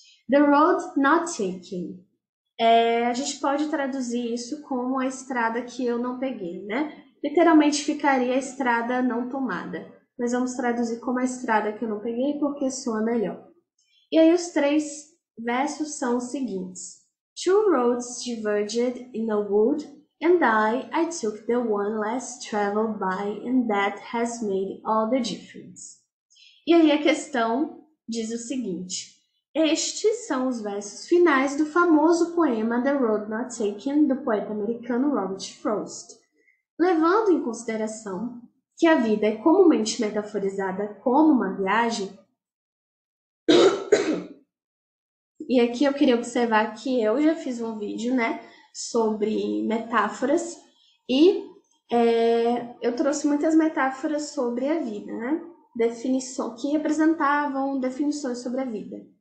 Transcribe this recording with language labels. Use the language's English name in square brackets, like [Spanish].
[Portuguese] The Road Not Taken. A gente pode traduzir isso como a estrada que eu não peguei, né? Literalmente ficaria a estrada não tomada. Mas vamos traduzir como a estrada que eu não peguei porque soa melhor. E aí os 3 versos são os seguintes. [English] Two roads diverged in a wood, and I took the one less traveled by, and that has made all the difference. [Portuguese] E aí a questão diz o seguinte: estes são os versos finais do famoso poema The Road Not Taken, do poeta americano Robert Frost. Levando em consideração que a vida é comumente metaforizada como uma viagem, e aqui eu queria observar que eu já fiz um vídeo, né, sobre metáforas, e eu trouxe muitas metáforas sobre a vida, né, que representavam definições sobre a vida.